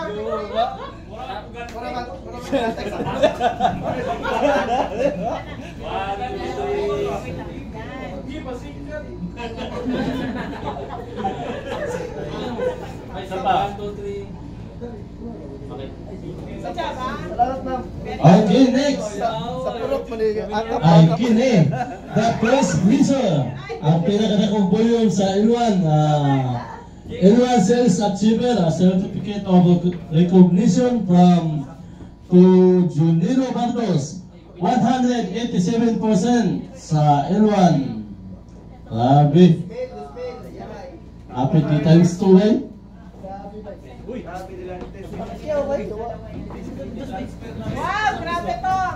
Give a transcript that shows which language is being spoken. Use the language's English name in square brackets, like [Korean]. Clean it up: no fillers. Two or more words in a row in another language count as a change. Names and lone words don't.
[Cebuano] Isa pa. 1, 2, 3. Okay. Sadya ba? Salamat, ma'am. [English] Okay, next. [Cebuano] Sa purok mo ni Ay, [English] kini. The first pleaser. [Cebuano] Ang pinakadakong volume sa N1. [English] N1 Sales Achiever, a certificate of recognition from to Juniro Bardos. [Cebuano] 187% sa N1. [English] Grabe. Happy 3 times 2 eh. [Cebuano] Wow, grabe to!